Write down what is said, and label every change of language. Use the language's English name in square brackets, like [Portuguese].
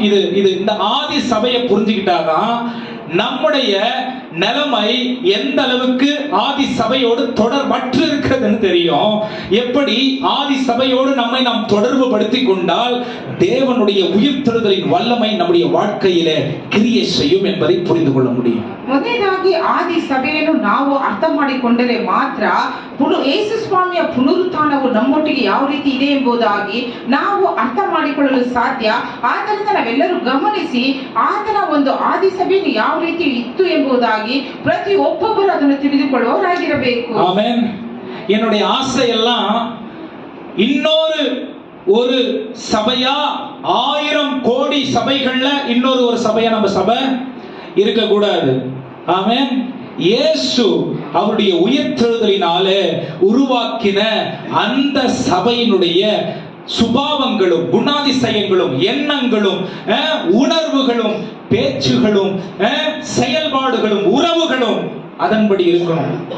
[Tamil] இது இந்த ஆதி சபையை புரிஞ்சுக்கிட்டாதான் நம்முடைய நிலைமை எந்த அளவுக்கு ஆதி சபையோடு தொடர்பற்று இருக்கிறதுன்னு தெரியும். எப்படி ஆதி சபையோடு நம்மை நாம் தொடர்பு படுத்திக் கொண்டால் தேவனுடைய உயிர்த்தெழுதலின் வல்லமை நம்முடைய வாழ்க்கையிலே கிரியை செய்யும் என்பதை புரிந்து கொள்ள முடியும். [Kannada] ಮೊದಲನೇದಾಗಿ ಆದಿ ಸಭೆಯನ್ನು ನಾವು ಅರ್ಥ ಮಾಡಿಕೊಂಡರೆ ಮಾತ್ರ ಯೇಸು ಸ್ವಾಮಿಯ ಪುನರುತ್ಥಾನವು ನಮ್ಮೊಟ್ಟಿಗೆ ಯಾವ ರೀತಿ ಇದೆ ಎಂಬುದಾಗಿ ನಾವು ಅರ್ಥ ಮಾಡಿಕೊಳ್ಳಲು ಸಾಧ್ಯ. ಆದ್ದರಿಂದ ನಾವೆಲ್ಲರೂ ಗಮನಿಸಿ ಆತನ ಒಂದು ಆದಿ ಸಭೆಯನ್ನು ಯಾವ ರೀತಿ ಇತ್ತು ಎಂಬುದಾಗಿ ಪ್ರತಿ ಒಬ್ಬೊಬ್ಬರು ಅದನ್ನು ತಿಳಿದುಕೊಳ್ಳುವವರಾಗಿರಬೇಕು. [Tamil] ஆமென். என்னுடைய ஆசை எல்லாம் இன்னொரு ஒரு சபையா 1000 கோடி சபைகள்ல இன்னொரு ஒரு சபையா நம்ம சபை இருக்க கூடாது. ஆமென். இயேசு அவருடைய உயிர்த்தெழுதலினாலே உருவாக்கின அந்த சபையினுடைய சுபாவங்களும் குணாதிசயங்களும் எண்ணங்களும் உணர்வுகளும் பேச்சுகளும் செயல்பாடுகளும் உறவுகளும் அதன்படி இருக்கணும்.